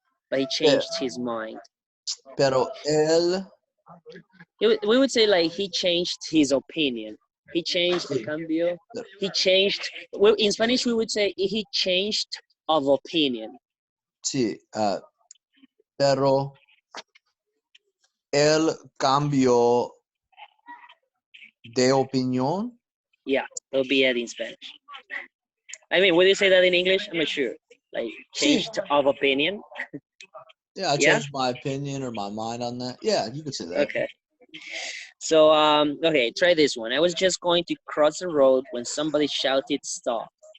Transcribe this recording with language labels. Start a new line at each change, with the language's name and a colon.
English: But he changed his mind.
Spanish: Pero él.
English: We would say like he changed his opinion. He changed
Spanish: Sí. cambio.
English: He changed. Well, in Spanish we would say he changed of opinion.
Spanish: Sí. Pero él cambió de opinión.
English: Yeah, it'll be it in Spanish. I mean, would you say that in English? I'm not sure. Like
Spanish: Sí.
English: changed of opinion. Yeah, I Yeah. changed my opinion or my mind on that. Yeah, you could say that. Okay. So okay, try this one. I was just going to cross the road when somebody shouted stop.